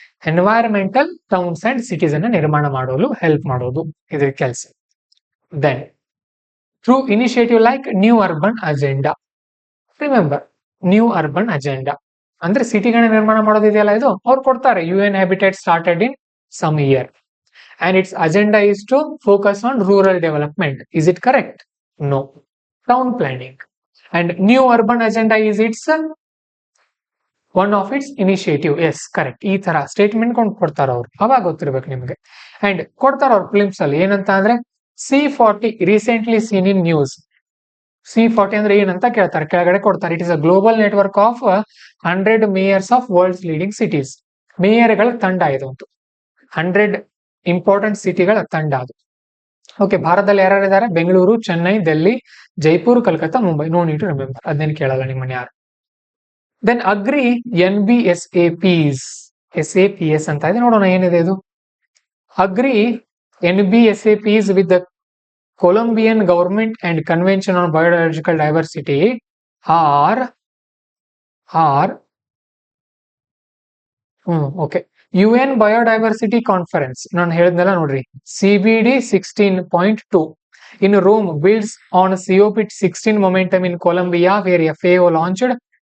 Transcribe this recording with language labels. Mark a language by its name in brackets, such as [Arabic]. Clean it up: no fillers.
[English] environmental towns and cities [Kannada] ಅನ್ನ ನಿರ್ಮಾಣ ಮಾಡಲು ಹೆಲ್ಪ್ ಮಾಡೋದು ಇದ್ರ ಕೆಲಸ. [English] Then through initiative like new urban agenda. Remember, [Kannada] new urban agenda ಅಂದ್ರೆ ಸಿಟಿಗಳನ್ನ ನಿರ್ಮಾಣ ಮಾಡೋದಿದೆಯಲ್ಲ, ಇದು ಅವ್ರು ಕೊಡ್ತಾರೆ. [English] UN habitat started in some year and its agenda is to focus on rural development. Is it correct? No. Town planning. And new urban agenda is its one of its initiative. Yes, correct. [Kannada] ಈ ತರ statement ಕೊಡ್ತಾರ ಅವ್ರು, ಅವಾಗ ಗೊತ್ತಿರ್ಬೇಕು ನಿಮ್ಗೆ. And ಕೊಡ್ತಾರ ಅವ್ರ films ಅಲ್ಲಿ ಏನಂತ ಅಂದ್ರೆ C40 [English] Recently seen in news. [Kannada] C40 ಅಂದ್ರೆ ಏನಂತ ಕೇಳ್ತಾರೆ, ಕೆಳಗಡೆ ಕೊಡ್ತಾರೆ. [English] It is a global network of 100 mayors of world's leading cities. [Kannada] ಮೇಯರ್ಗಳ ತಂಡ ಇದು, 100 ಇಂಪಾರ್ಟೆಂಟ್ ಸಿಟಿಗಳ ತಂಡ ಅದು. ಓಕೆ, ಭಾರತದಲ್ಲಿ ಯಾರ್ಯಾರಿದ್ದಾರೆ? Bengaluru, Chennai, Delhi, Jaipur, Calcutta, Mumbai. [English] no need to remember, [Kannada] ಅದೇನು ಕೇಳಲ್ಲ ನಿಮ್ಮನ್ನ ಯಾರು. [English] Then agree NBSAPs. [Kannada] SAPS ಅಂತ ಇದೆ, ನೋಡೋಣ ಏನಿದೆ ಇದು. [English] Agree NBSAPs with the Colombian government and Convention on Biological Diversity are okay. UN Biodiversity Conference [Kannada] ನಾನು ಹೇಳಿದ್ನಲ್ಲ ನೋಡ್ರಿ, [English] CBD 16.2 in Rome builds on COP16 momentum in Colombia where FAO launched.